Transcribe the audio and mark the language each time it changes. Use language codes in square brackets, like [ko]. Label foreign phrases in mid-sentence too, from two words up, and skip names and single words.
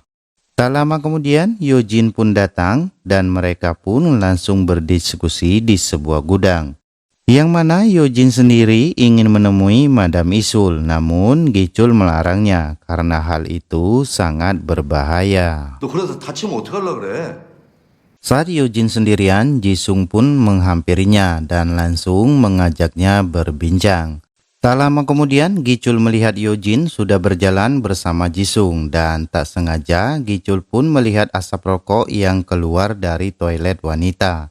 [id] Tak lama kemudian, Yojin pun datang dan mereka pun langsung berdiskusi di sebuah gudang. Yang mana Yojin sendiri ingin menemui Madam Isul, namun Gichul melarangnya karena hal itu sangat berbahaya. [ko] 너 그러다 다치면 어떡하려고 그래? [id] Saat Yojin sendirian, Jisung pun menghampirinya dan langsung mengajaknya berbincang. Tak lama kemudian, Gichul melihat Yojin sudah berjalan bersama Jisung dan tak sengaja Gichul pun melihat asap rokok yang keluar dari toilet wanita.